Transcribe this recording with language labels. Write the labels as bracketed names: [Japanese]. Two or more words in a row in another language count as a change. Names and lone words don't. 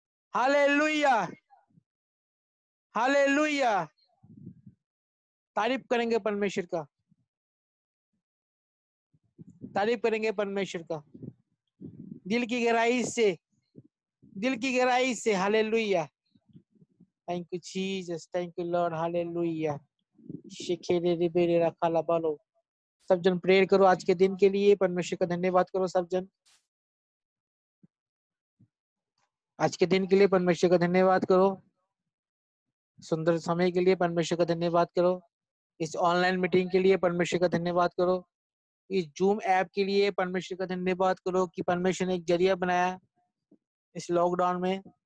[Hindi] हालेलुया, हालेलुया। तारीफ करेंगे परमेश्वर का, तारीफ करेंगे परमेश्वर का दिल की गहराई से, दिल की गहराई से। हालेलुया, [English] thank you Jesus, thank you Lord, [Hindi] हालेलुया। शिखेरे रिबेरे रखाला बालो। सब जन प्रेयर करो आज के दिन के लिए, परमेश्वर का धन्यवाद करो सब जन। आज के दिन के लिए परमेश्वर का धन्यवाद करो, सुंदर समय के लिए परमेश्वर का धन्यवाद करो, इस [English] online meeting [Hindi] के लिए परमेश्वर का धन्यवाद करो, इस जूम ऐप के लिए परमेश्वर का धन्यवाद करो कि परमेश्वर ने एक जरिया बनाया इस लॉकडाउन में।